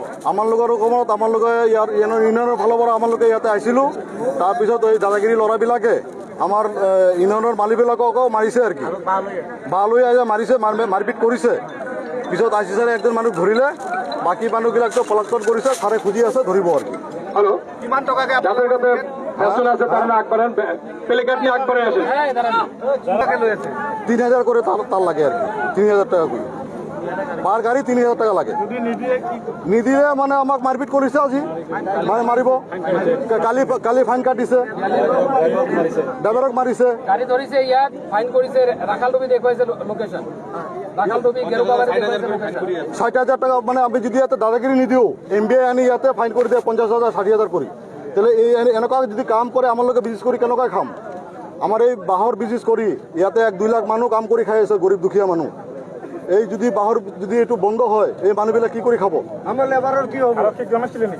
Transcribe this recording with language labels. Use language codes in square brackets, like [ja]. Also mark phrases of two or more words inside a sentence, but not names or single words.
[as] আমালোকৰ ওপৰত আমালোকে ইয়াৰ ইউনিয়নৰ ফালৰ পৰা আমালোকে ইয়াতে আহিছিলোঁ। তাৰপিছত এই দাদাগিৰি ল'ৰাবিলাকে আমাৰ ইউনিয়নৰ মালিকবিলাককো মাৰিছে আৰু কি, বাঁহ লৈ আহি মাৰিছে, মাৰপিট কৰিছে। পিছত IC ছাৰে একজন মানুহ ধৰিলে, বাকী মানুহবিলাকতো পলায়ন কৰিছে, ছাৰে খুজি আছে ধৰিব আৰু কি। হ্যালো কিমান টকাকে [bn] যাদের কাছে পেছন আছে তারা আগবাড়েন প্লেকার্ড নিয়ে আগবাড়ে আসেন। [as] টাকা লই আছে [bn] 3000 করে তার লাগে আর কি 3000 টাকা করে পার গাড়ি 3000 টাকা লাগে [as] যদি নিদিয়ে কি নিদিলে মানে আমাক মারপিট কৰিছে আজি মানে মাৰিব কালি কালি ফাইন কাটিছে ড্ৰাইভাৰক মাৰিছে গাড়ি ধরিছে ইয়াত ফাইন করেছে রাখাল টুপি দেখুৱাইছে লোকেশন রাখাল টুপি গেরুকাবাৰী দেখুৱাইছে লোকেশন 60,000 টাকা মানে আমি যদি ইয়াতে দাদাগিৰি নিদিওঁ MBA আনি ইয়াতে ফাইন কৰি দিয়ে 50,000 60,000 কৰি তাহলে এই এনেকুৱা যদি কাম কৰে আমাৰ লোকে বিজনেছ কৰি কেনেকুৱা খাম আমাৰ এই বাঁহৰ বিজনেছ কৰি ইয়াতে 1-2 লাখ মানুহ কাম কৰি খাই আছে গৰীব দুখীয়া মানুহ এই যদি বাঁহৰ যদি এইটো বন্ধ হয় এই মানুহবিলাক কি কৰি খাব আমাৰ লেবাৰৰ কি হ'ব আৰক্ষীক জনাইছিলে নেকি